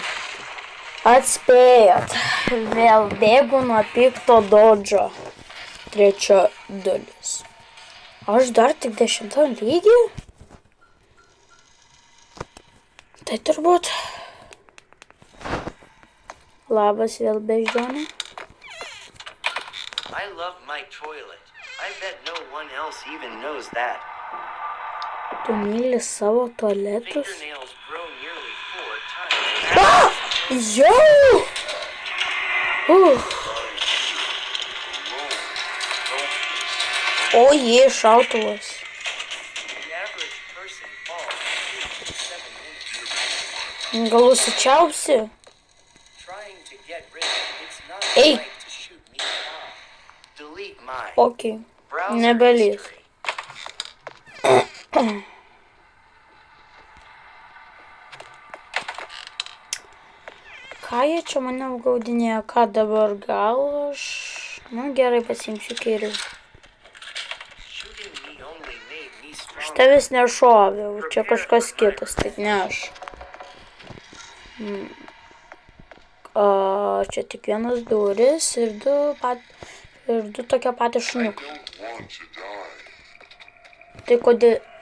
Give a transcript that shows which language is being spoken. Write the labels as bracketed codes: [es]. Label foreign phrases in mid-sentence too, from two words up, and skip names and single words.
[lt] Atspėjot, vėl bėgu nuo pikto dodžo, trečia dalis. Aš dar tik 10 lygį? Tai turbūt. Labas vėl beždžionė. [en] I love my toilet. I bet no one else even knows that. [lt] Tu myli savo tualetus? [en] Fingernails grow nearly 4 times. [lt] Ah! Jau! O jie, šautuvas. [en] The average person falls 7 minutes. [lt] Gal užsičiaupsi? [en] Trying to get rid of it's not Hey. right to shoot me down. Delete my [lt] Okei. [en] browser [lt] Nebelys. [en] history. [lt] Ką jie čia mane apgaudinėjo? Ką dabar? Gal aš... gerai, pasiimsiu kairį. [en] Shooting me only made me [lt] Aš [en] stronger. [lt] tavęs nešoviau. Čia kažkas kitas, tai ne aš. Čia tik vienas duris ir du tokie patys šuniukai. Tai kodėl...